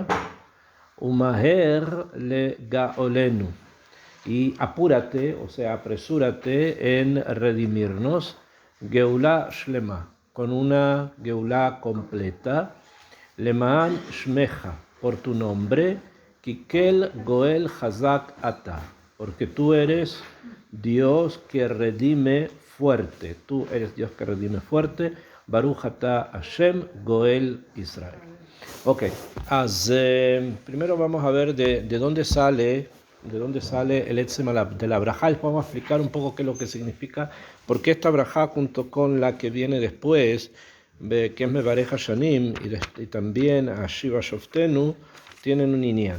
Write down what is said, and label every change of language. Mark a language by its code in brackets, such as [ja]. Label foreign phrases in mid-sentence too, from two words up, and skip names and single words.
[he] ומהר לגאלנו, [es] y apúrate, o sea, apresúrate en redimirnos. [he] גאולה שלמה, [es] con una geulá completa. [he] למען שמך, [es] por tu nombre. [he] כי אל גואל חזק אתה, [es] porque tú eres Dios que redime fuerte. Tú eres Dios que redime fuerte. [he] ברוך אתה ה' גואל ישראל. [es] Ok, primero vamos a ver de dónde sale el Etzem de la brajá. Les vamos a explicar un poco qué es lo que significa, porque esta brajá junto con la que viene después, que es Mevareja Shanim, y también a Shiva Shoftenu, tienen un inyan.